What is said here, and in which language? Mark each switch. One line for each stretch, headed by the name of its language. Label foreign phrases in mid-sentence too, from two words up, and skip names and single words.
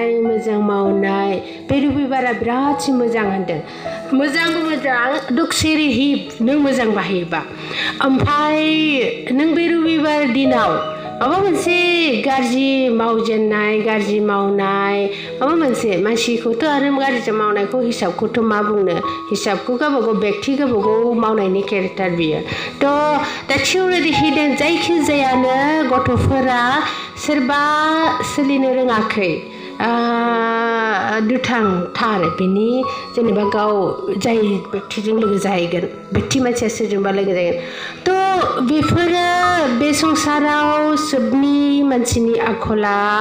Bodo: मोजां मावनाय बे रबिबारा बिराद मोजां होनदों मोजां दुखसेरिहिब नों मोजां बाहायोबा ओमफ्राय नों बे रबिबार दिनाव माबा मोनसे गाज्रि मावजेननाय गाज्रि मावनाय माबा मोनसे मानसिखौथ' आरो गाज्रि मावनायखौ हिसाबखौथ' मा बुंनो हिसाबखौ गावबागाव व्यक्ति गावबागाव मावनायनि केरेक्टार बियो
English: that's already hidden
Bodo: जायखिजायानो गथ'फोरा सोरबा सोलिनो रोङाखै दुथांथार बिनि जेनेबा गाव जाय व्यक्तिजों लोगो जाहैगोन व्यक्ति मानसिया सोरजोंबा लोगो जाहैगोन बेफोरो बे संसाराव सोबनि मानसिनि आखला